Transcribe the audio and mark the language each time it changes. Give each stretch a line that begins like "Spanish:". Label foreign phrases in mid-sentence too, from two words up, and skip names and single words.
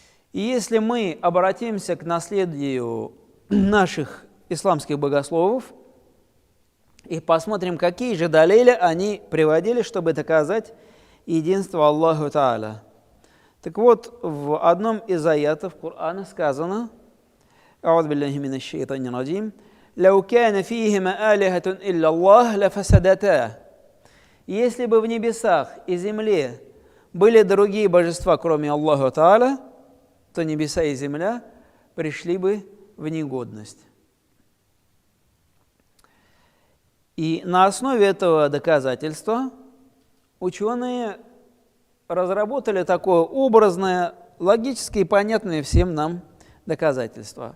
Russian: И если мы обратимся к наследию наших исламских богословов и посмотрим, какие же далили они приводили, чтобы доказать единство
Arabic: الله تعالى.
Russian: Так вот, в одном из аятов Корана сказано:
Arabic: «أعوذ بالله من الشيطان الرجيم، لو كان فيهما آلهة إلا الله لفسدتا».
Russian: Если бы в небесах и земле были другие божества, кроме
Arabic: الله تعالى,
Russian: то небеса и земля пришли бы в негодность. И на основе этого доказательства ученые разработали такое образное, логически и понятное всем нам доказательство.